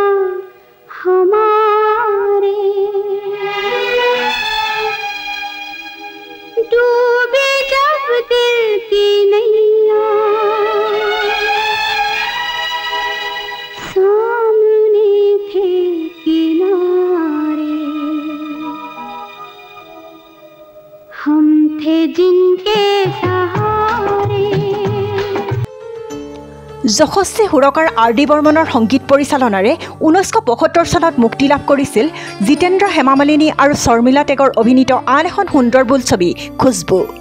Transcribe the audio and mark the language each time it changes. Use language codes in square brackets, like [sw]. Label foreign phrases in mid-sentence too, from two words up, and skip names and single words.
[hi] हमारे, डूबे जब दिल की नैया सामने थे किनारे, हम थे जिनके सहारे। [as] যশস্বী সুৰকাৰ R.D. বৰ্মনৰ সংগীত পৰিচালনাৰে 1975 চনত মুক্তি লাভ কৰিছিল জিতেন্দ্ৰ হেমামালিনী আৰু শৰ্মিলা টেগৰ অভিনীত আন এখন সুন্দৰ বোলছবি খুশবু।